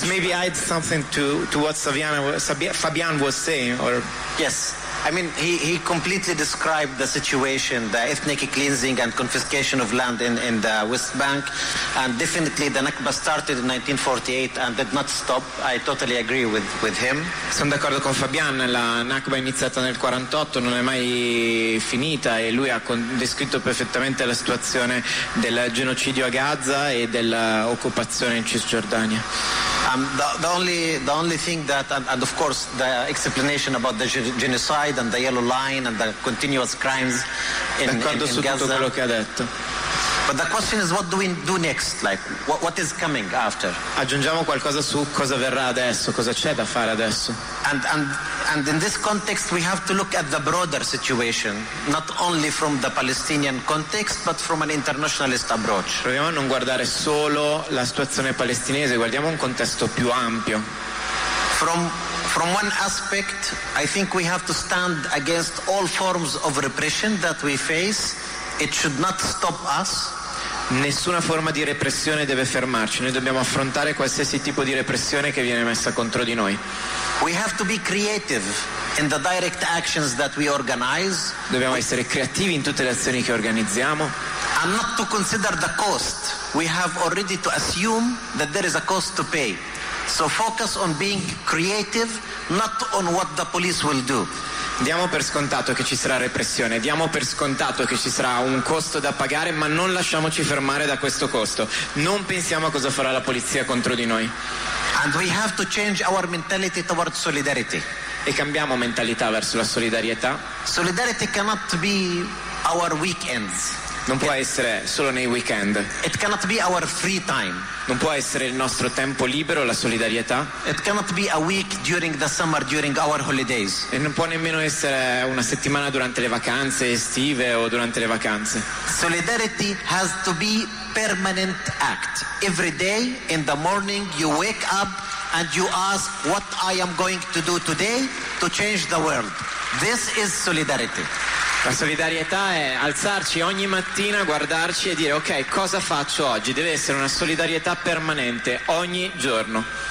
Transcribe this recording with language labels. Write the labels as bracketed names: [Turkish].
[English] But maybe add something to what Fabian was saying. Or yes, I mean he completely described the situation, the ethnic cleansing and confiscation of land in the West Bank, and definitely the Nakba started in 1948 and did not stop. I totally agree with him. [Italian] Sono d'accordo con Fabian. La Nakba è iniziata nel 48, non è mai finita, e lui ha descritto perfettamente la situazione del genocidio a Gaza e della occupazione in Cisgiordania. [English] The only thing that, and of course the explanation about the genocide and the yellow line and the continuous crimes in Gaza. [Italian] D'accordo su tutto quello che ha detto. [English] But the question is, what do we do next? Like, what is coming after? [Italian] Aggiungiamo qualcosa su cosa verrà adesso, cosa c'è da fare adesso. [English] And in this context we have to look at the broader situation, not only from the Palestinian context, but from an internationalist approach. [Italian] Proviamo a non guardare solo la situazione palestinese, guardiamo un contesto più ampio. [English] From one aspect, I think we have to stand against all forms of repression that we face. It should not stop us. [Italian] Nessuna forma di repressione deve fermarci. Noi dobbiamo affrontare qualsiasi tipo di repressione che viene messa contro di noi. [English] We have to be creative in the direct actions that we organize. [Italian] Dobbiamo essere creativi in tutte le azioni che organizziamo. [English] And not to consider the cost. We have already to assume that there is a cost to pay. So focus on being creative, not on what the police will do. [Italian] Diamo per scontato che ci sarà repressione, diamo per scontato che ci sarà un costo da pagare, ma non lasciamoci fermare da questo costo. Non pensiamo a cosa farà la polizia contro di noi. [English] And we have to change our mentality towards solidarity. [Italian] E cambiamo mentalità verso la solidarietà. [English] Solidarity cannot be our weekends. [Italian] Non può essere solo nei weekend. [English] It cannot be our free time. [Italian] Non può essere il nostro tempo libero, la solidarietà. [English] It cannot be a week during the summer, during our holidays. [Italian] E non può nemmeno essere una settimana durante le vacanze estive o durante le vacanze. [English] Solidarity has to be permanent act. Every day in the morning you wake up and you ask what I am going to do today to change the world. This is solidarity. [Italian] La solidarietà è alzarci ogni mattina, guardarci e dire ok, cosa faccio oggi? Deve essere una solidarietà permanente ogni giorno.